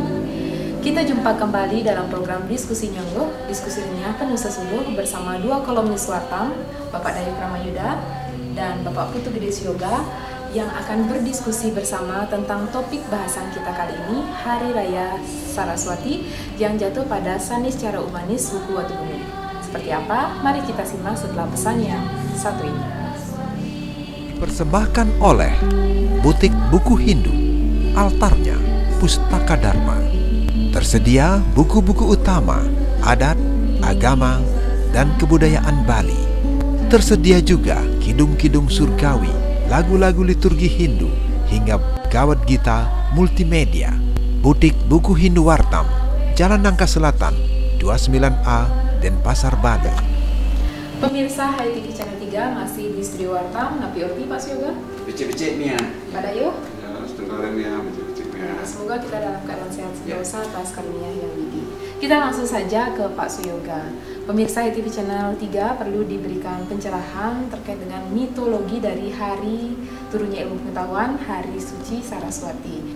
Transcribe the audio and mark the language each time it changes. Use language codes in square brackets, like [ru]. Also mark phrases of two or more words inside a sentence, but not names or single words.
[id] Kita jumpa kembali dalam program Diskusi Nyonggoh, diskusi renyah penuh sesungguh bersama dua kolumnis Wartam, Bapak Dayu Kramayuda dan Bapak Putu Gede Sioga, yang akan berdiskusi bersama tentang topik bahasan kita kali ini, Hari Raya Saraswati yang jatuh pada Sanis Cara Umanis Wuku Watu Gunung. Seperti apa? Mari kita simak setelah pesan yang satu ini. Persembahkan oleh Butik Buku Hindu, altarnya Pustaka Dharma. Tersedia buku-buku utama, adat, agama, dan kebudayaan Bali. Tersedia juga kidung-kidung surgawi, lagu-lagu liturgi Hindu, hingga Gawad Gita multimedia. Butik Buku Hindu Wartam, Jalan Nangka Selatan, 29A, Denpasar, Bali. Pemirsa HiTV Channel 3 masih di Studio Wartam, [ban] Napi Orti, [id] Pak Sioga, Becek-becek nih ya. Pak Dayu. Ya, setengah ya, becek-becek ya. Semoga kita dalam keadaan sehat sentosa atas karunia yang tinggi. Kita langsung saja ke Pak Suyoga. Pemirsa HiTV Channel 3 perlu diberikan pencerahan terkait dengan mitologi dari hari turunnya ilmu pengetahuan Hari Suci Saraswati.